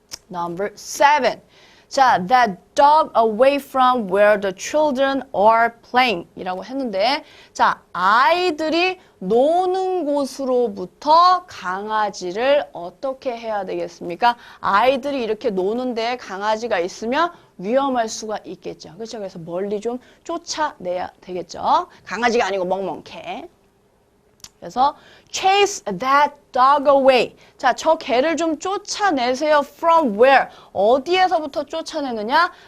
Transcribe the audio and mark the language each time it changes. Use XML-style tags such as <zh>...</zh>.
<en>Number 7. 자, that dog away from where the children are playing</en> <ko>이라고 했는데, 자, 아이들이 노는 곳으로부터 강아지를 어떻게 해야 되겠습니까? 아이들이 이렇게 노는데 강아지가 있으면 위험할 수가 있겠죠. 그렇죠? 그래서 멀리 좀 쫓아내야 되겠죠. 강아지가 아니고 멍멍 개. 그래서</ko> <en>chase that dog away.</en> <ko>자, 저 개를 좀 쫓아내세요.</ko> <en>From where?</en> <ko>어디에서부터 쫓아내느냐?</ko>